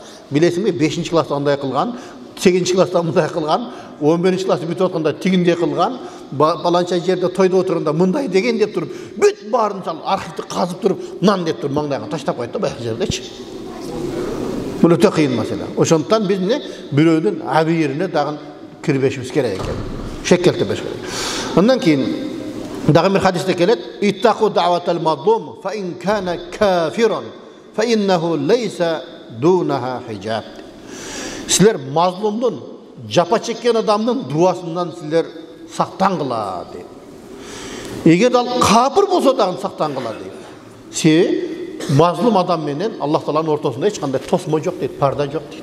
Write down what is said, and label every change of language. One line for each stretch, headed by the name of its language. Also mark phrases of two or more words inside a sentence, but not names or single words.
Kyrgyz: Билесиңби, 5-класста андай кылган, 8-класста мындай кылган, 11-класты бүтүп атканда тигиндей кылган, баланча жерде тойда отурганда мындай деген деп туруп, бүт баарын мисалы архивди казып туруп, мынан деп туруп маңдайга таштап коет да баягы жердечи. Бул өтө кыйын маселе. Ошондуктан биз бирөөнүн абийирине дагы кирбешибиз керек экен. Шек келтирбеш керек. Андан кийин дагы бир хадисте келет:
Arabic: "اتقوا دعوة المظلوم فإن كان كافرا فإنه ليس دونها حجاب."
Kyrgyz: Силер мазлумдун, жапа чеккен адамдын дуасынан силер сактангыла дейт. Эгер ал капыр болсо дагы сактангыла дейт. Себеби мазлум адам менен Аллах Тааланын ортосунда эч кандай тосмо жок дейт, парда жок дейт.